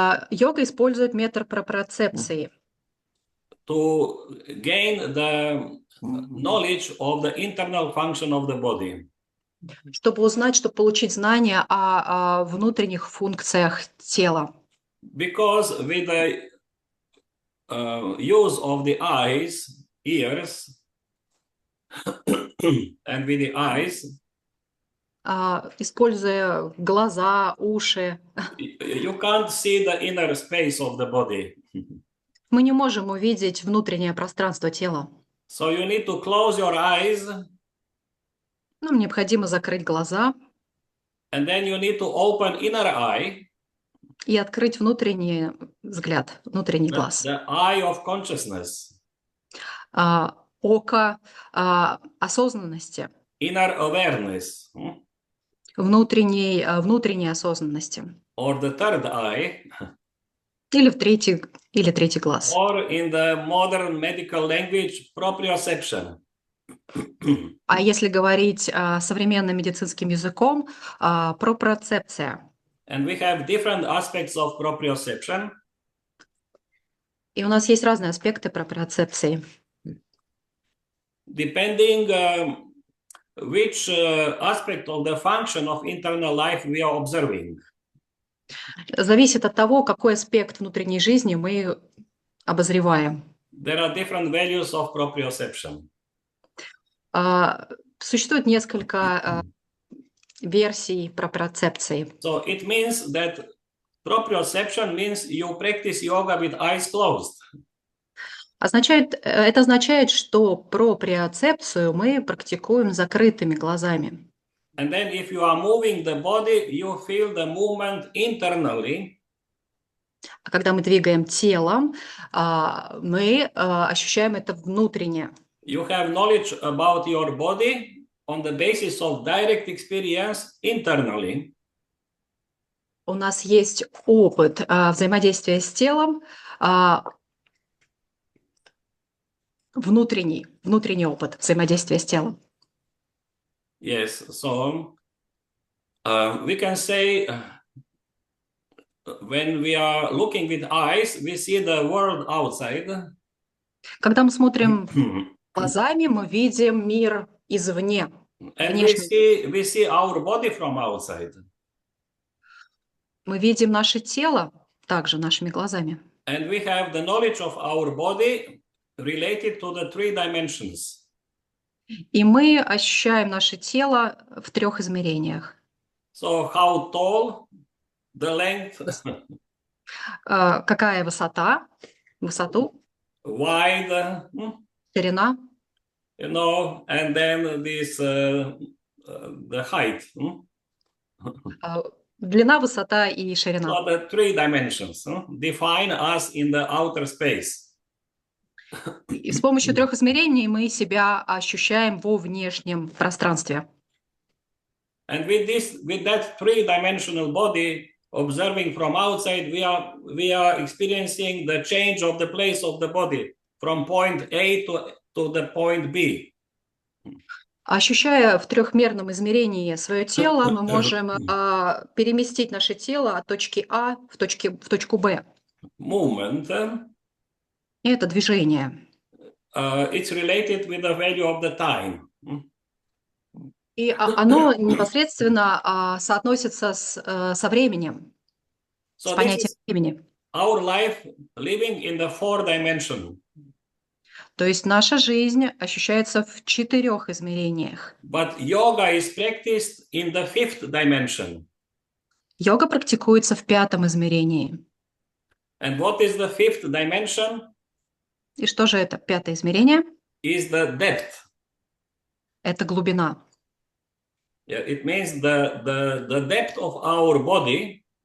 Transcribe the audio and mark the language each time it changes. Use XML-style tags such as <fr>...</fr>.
<ru>Йога использует метод проприоцепции,</ru> <en>to gain the knowledge of the internal function of the body.</en> <ru>чтобы узнать, чтобы получить знания о внутренних функциях тела.</ru> <en>Because with the use of the eyes, ears, and with the eyes,</en> <ru>Используя глаза, уши,</ru> <en>you can't see the inner space of the body.</en> <ru>мы не можем увидеть внутреннее пространство тела.</ru> <en>So you need to close your eyes,</en> <ru>Нам необходимо закрыть глаза</ru> <en>and then you need to open inner eye,</en> <ru>и открыть внутренний взгляд, внутренний глаз.</ru> <en>the eye of consciousness,</en> <ru>Око осознанности,</ru> <en>inner awareness,</en> <ru>внутренней осознанности.</ru> <en>or the third eye,</en> <ru>Или третий глаз.</ru> <en>or in the modern medical language, proprioception.</en> <ru>А если говорить современным медицинским языком, проприоцепция.</ru> <en>And we have different aspects of proprioception.</en> <ru>И у нас есть разные аспекты проприоцепции.</ru> <en>Depending which aspect of the function of internal life we are observing.</en> <ru>Зависит от того, какой аспект внутренней жизни мы обозреваем.</ru> <en>There are different values of proprioception.</en> <ru>Существует несколько версий проприоцепции.</ru> <en>So it means that proprioception means you practice yoga with eyes closed.</en> <ru>Это означает, что проприоцепцию мы практикуем с закрытыми глазами.</ru> <en>And then if you are moving the body, you feel the movement internally.</en> <ru>А когда мы двигаем телом, мы ощущаем это внутренне.</ru> <en>You have knowledge about your body on the basis of direct experience internally.</en> <ru>У нас есть опыт взаимодействия с телом, внутренний опыт взаимодействия с телом.</ru> <en>Yes, so we can say when we are looking with eyes, we see the world outside.</en> <ru>Когда мы смотрим глазами, мы видим мир извне.</ru> <en>And we see our body from outside.</en> <ru>Мы видим наше тело также нашими глазами.</ru> <en>And we have the knowledge of our body related to the 3 dimensions.</en> <ru>И мы ощущаем наше тело в 3 измерениях.</ru> <en>So how tall, the length,</en> <ru>Какая высоту,</ru> <en>wide,</en> <ru>ширина,</ru> <en>you know, and then this the height.</en> <ru>длина, высота и ширина.</ru> <en>So the 3 dimensions define us in the outer space.</en> <ru>И с помощью 3 измерений мы себя ощущаем во внешнем пространстве.</ru> <en>And with that 3-dimensional body observing from outside, we are experiencing the change of the place of the body from point A to the point B.</en> <ru>Ощущая в 3-мерном измерении свое тело, мы можем переместить наше тело от точки А в точку Б.</ru> <en>Movement.</en> <ru>И это движение.</ru> <en>It's related with the value of the time.</en> <ru>И оно непосредственно соотносится со временем, с понятием времени.</ru> <en>Our life living in the 4 dimension.</en> <ru>То есть наша жизнь ощущается в 4 измерениях.</ru> <en>But yoga is practiced in the 5th dimension.</en> <ru>Йога практикуется в 5 измерении.</ru> <en>And what is the 5th dimension?</en> <ru>И что же это 5 измерение?</ru> <en>Is the depth.</en> <ru>Это глубина.</ru> <en>Yeah, it means the depth of our body.</en>